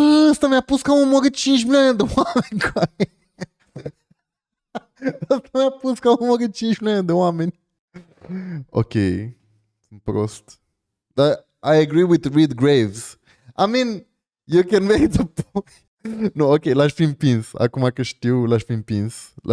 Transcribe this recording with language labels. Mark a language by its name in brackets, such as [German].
[Romanian] Ăsta mi-a pus că am omorât 5 milioane de oameni. Ăsta mi-a pus că am omorât 5 milioane de oameni. Ok. Sunt prost. [English] Dar I agree with Reed Graves. I mean, you can make the point. [Romanian] Nu, ok, l-aș fi împins. Acum că știu, l-aș fi împins.